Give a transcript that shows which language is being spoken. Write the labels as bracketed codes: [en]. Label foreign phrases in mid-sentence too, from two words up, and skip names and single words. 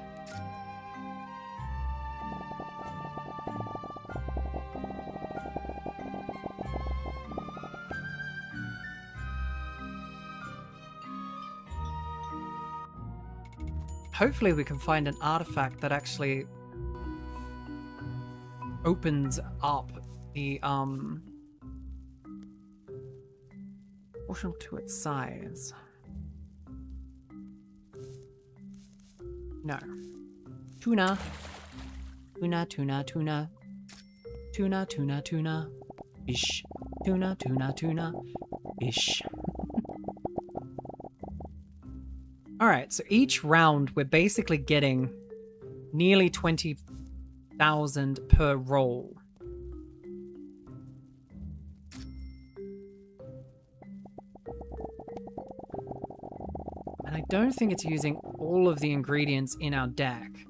[en] Hopefully we can find an artifact that actually opens up the proportional to its size. No. Tuna. Tuna, tuna, tuna. Tuna, tuna, tuna. Fish. Tuna, tuna, tuna. Fish. Alright, so each round we're basically getting nearly 20,000 per roll. And I don't think it's using all of the ingredients in our deck.